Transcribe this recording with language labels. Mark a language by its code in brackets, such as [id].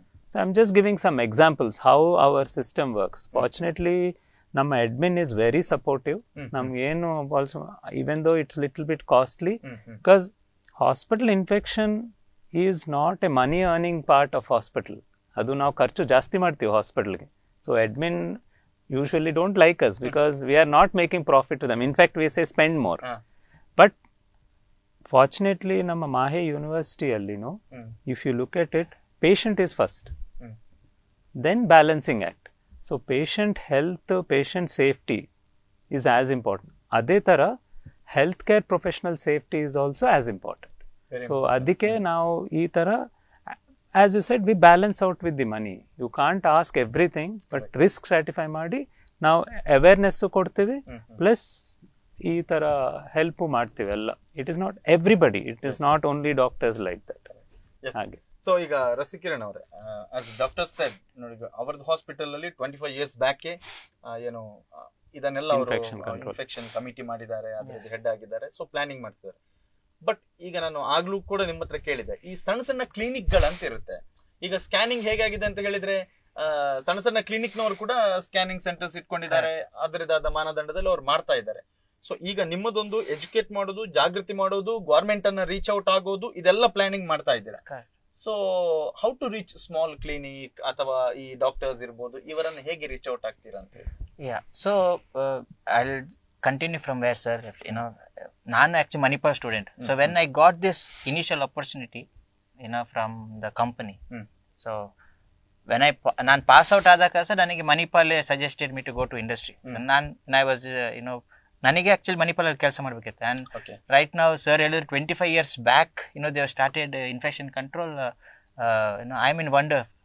[en] So I am just giving some examples how our system works. Fortunately ನಮ್ಮ admin is very supportive. ನಮ್ಗೆ ಏನು also, even though it's little bit costly, because hospital infection is not a money earning part of hospital. [kn] ಅದು ನಾವು ಖರ್ಚು ಜಾಸ್ತಿ ಮಾಡ್ತೀವಿ ಹಾಸ್ಪಿಟಲ್ಗೆ. [en] So admin usually don't like us because we are not making profit to them. In fact, we say spend more. But fortunately, [kn] ನಮ್ಮ ಮಾಹೆ ಯೂನಿವರ್ಸಿಟಿಯಲ್ಲಿ [en] if you look at it, patient is first. Then balancing act. So patient health, patient safety is as important. [kn] ಅದೇ ತರ [en] healthcare professional safety is also as important. So [kn] ಅದಕ್ಕೆ ನಾವು ಈ ತರ, [en] as you said, we balance out with the money. You can't ask everything, but risk stratify [kn] ಮಾಡಿ ನಾವು awareness ಕೊಡ್ತೀವಿ, plus ಈ ತರ ಹೆಲ್ಪ್ ಮಾಡ್ತೀವಿ ಎಲ್ಲ. [en] It is not everybody, it is not only doctors like that. [kn] ಹಾಗೆ. ಸೊ ಈಗ ರಸಿಕಿರಣ್ ಅವರೇ, ಡಾಕ್ಟರ್ ಸೆಡ್ ನೋಡಿ, ಅವರದ್ದು ಹಾಸ್ಪಿಟಲ್ ಅಲ್ಲಿ 25 years ಬ್ಯಾಕ್ ಏನು ಇದನ್ನೆಲ್ಲ ಅವರು ಇನ್ಫೆಕ್ಷನ್ ಕಮಿಟಿ ಮಾಡಿದ್ದಾರೆ, ಅದ್ರದ್ದು ಹೆಡ್ ಆಗಿದ್ದಾರೆ. ಸೊ ಪ್ಲಾನಿಂಗ್ ಮಾಡ್ತಿದ್ದಾರೆ. ಬಟ್ ಈಗ ನಾನು ಆಗ್ಲೂ ಕೂಡ ನಿಮ್ಮ ಹತ್ರ ಕೇಳಿದೆ, ಈ ಸಣ್ಣ ಸಣ್ಣ ಕ್ಲಿನಿಕ್ ಗಳಂತ ಇರುತ್ತೆ, ಈಗ ಸ್ಕ್ಯಾನಿಂಗ್ ಹೇಗಾಗಿದೆ ಅಂತ ಹೇಳಿದ್ರೆ ಸಣ್ಣ ಸಣ್ಣ ಕ್ಲಿನಿಕ್ನವರು ಕೂಡ ಸ್ಕ್ಯಾನಿಂಗ್ ಸೆಂಟರ್ಸ್ ಇಟ್ಕೊಂಡಿದ್ದಾರೆ, ಅದರದಾದ ಮಾನದಂಡದಲ್ಲಿ ಅವ್ರು ಮಾಡ್ತಾ ಇದ್ದಾರೆ. ಸೊ ಈಗ ನಿಮ್ಮದೊಂದು ಎಜುಕೇಟ್ ಮಾಡೋದು, ಜಾಗೃತಿ ಮಾಡೋದು, ಗವರ್ಮೆಂಟ್ ಅನ್ನ ರೀಚ್ ಔಟ್ ಆಗೋದು, ಇದೆಲ್ಲ ಪ್ಲಾನಿಂಗ್ ಮಾಡ್ತಾ ಇದ್ದೀರಾ. [en] so how to reach small clinic [kn] ಅಥವಾ ಈ ಡಾಕ್ಟರ್ಸ್ ಇರ್ಬೋದು, ಇವರನ್ನ ಹೇಗೆ ರೀಚ್ ಔಟ್ ಆಗ್ತೀರಾ ಅಂತ ಹೇಳಿ? [en] So I continue from where sir left. ನಾನು actually Manipal student. So when I got this initial opportunity, from the company. So when [kn] ನಾನು ಪಾಸ್ ಔಟ್ ಆದಾಗ ಸರ್ ನನಗೆ [en] Manipal suggested me to go to industry. I was [kn] ನನಗೆ actually Manipal ಅಲ್ಲಿ ಕೆಲಸ ಮಾಡ್ಬೇಕಿತ್ತು. [en] and right [kn] ನಾವು sir ಹೇಳಿದ್ರು [en] 25 years back they started infection control. I mean wonder.